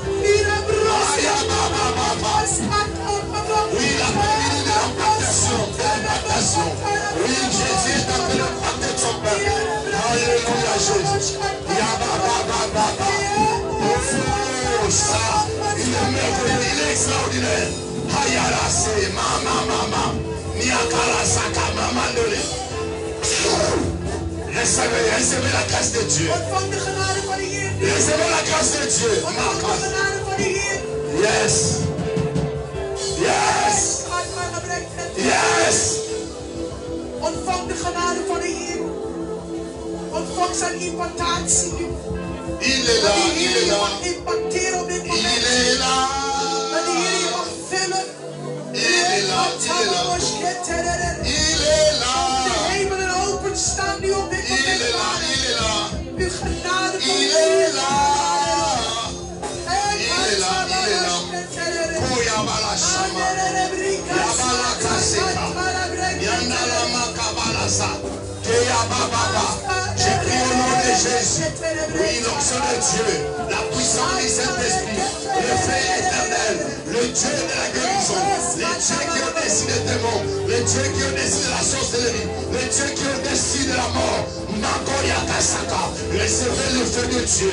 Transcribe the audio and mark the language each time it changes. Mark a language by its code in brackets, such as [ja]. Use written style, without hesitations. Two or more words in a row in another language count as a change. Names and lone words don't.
[fr] Oui, la famille de l'impactation. Oui, Jésus est en train d'impacter son peuple. Alléluia, Jésus. Oh, ça, il est merveilleux, il est extraordinaire. Hayarase, mama. Niakarasaka, mamandole. Recevez la grâce de Dieu. Recevez la grâce de Dieu. [en] Yes. Yes. Yes. [nl] Ontvang de genade van de Heer. Ontvang zijn impactatie nu. [fr] Il est là, [nl] Dat de [fr] il [nl] Heer [fr] est [nl] je [fr] là. [nl] mag impacteren op dit moment. [fr] Il est là. [nl] Dat de Heer je mag vullen. [fr] Il est là, il est là. Il est là. [nl] De hemelen open staan nu op dit moment. [fr] Il est là, il est là. [nl] Uw genade van [fr] Il [nl] de Heer. [fr] est là. Il est là, il est là. Koyabala shama. Yabala kaseka. Yandala makabalasa. Keyabababa. J'ai pris au nom de Jésus. Oui, l'onction de Dieu. La puissance du Saint-Esprit. Le feu éternel. Le Dieu de la guérison. Les dieux qui ont décidé des démons. Les dieux qui ont décidé de la sorcellerie. Les dieux qui ont décidé de la mort. Makoya Kasaka. Recevez le feu de Dieu.